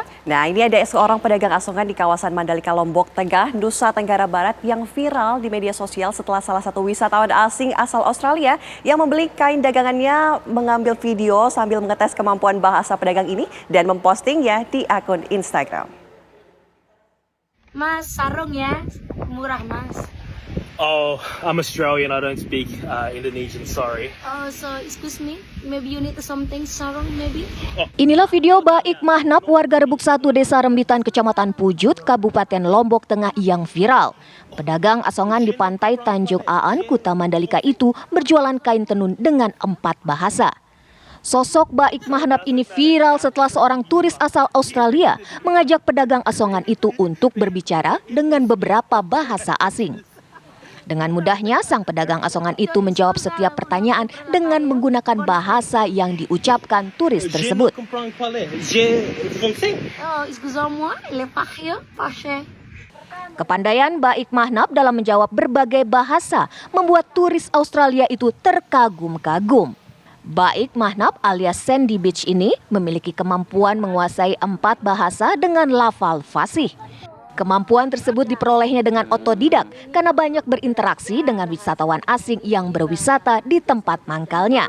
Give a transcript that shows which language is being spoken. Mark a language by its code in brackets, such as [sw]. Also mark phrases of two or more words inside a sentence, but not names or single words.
[id] Nah, ini ada seorang pedagang asongan di kawasan Mandalika, Lombok Tengah, Nusa Tenggara Barat yang viral di media sosial setelah salah satu wisatawan asing asal Australia yang membeli kain dagangannya mengambil video sambil mengetes kemampuan bahasa pedagang ini dan mempostingnya di akun Instagram. Mas, sarung ya, murah mas. [en] Oh, I'm Australian. I don't speak Indonesian. Sorry. Oh, so excuse me, maybe you need something sarung maybe? [id] Inilah video Baik Mahnap, warga Rebuk 1 Desa Rembitan, Kecamatan Pujut, Kabupaten Lombok Tengah yang viral. Pedagang asongan di pantai Tanjung Aan, Kuta Mandalika itu berjualan kain tenun dengan 4 bahasa. Sosok Baik Mahnap ini viral setelah seorang turis asal Australia mengajak pedagang asongan itu untuk berbicara dengan beberapa bahasa asing. Dengan mudahnya, sang pedagang asongan itu menjawab setiap pertanyaan dengan menggunakan bahasa yang diucapkan turis tersebut. [fr] Oh, excusez-moi, le parle, parle. [id] Kepandaian Baik Mahnap dalam menjawab berbagai bahasa membuat turis Australia itu terkagum-kagum. Baik Mahnap alias Sandy Beach ini memiliki kemampuan menguasai 4 bahasa dengan lafal fasih. Kemampuan tersebut diperolehnya dengan otodidak karena banyak berinteraksi dengan wisatawan asing yang berwisata di tempat mangkalnya.